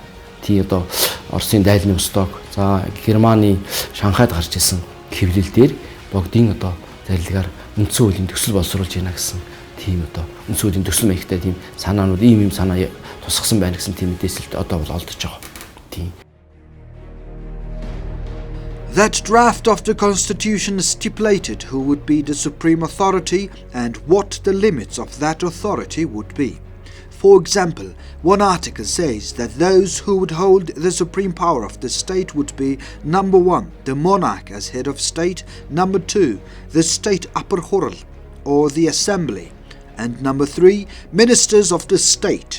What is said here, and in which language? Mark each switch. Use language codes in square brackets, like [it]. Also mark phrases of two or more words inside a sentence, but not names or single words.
[mn] Тий одоо Оросын дайлны усток, за Германы Шанхайд гарч исэн хэвлэл дээр бүгдийн одоо зарилгаар үндсэн хуулийн төсөл боловсруулж байна гэсэн тийм одоо үндсэн хуулийн төсөл маягтай тийм санаанууд ийм санаа тусгасан байна гэсэн тийм мэдээлэлд одоо бол олдож байгаа. Тийм. [en] That draft of the constitution stipulated who would be the supreme authority and what the limits of that authority would be. For example, one article says that those who would hold the supreme power of the state would be number 1, the monarch as head of state, number 2, the state upper hural or the assembly, and number 3, ministers of the state.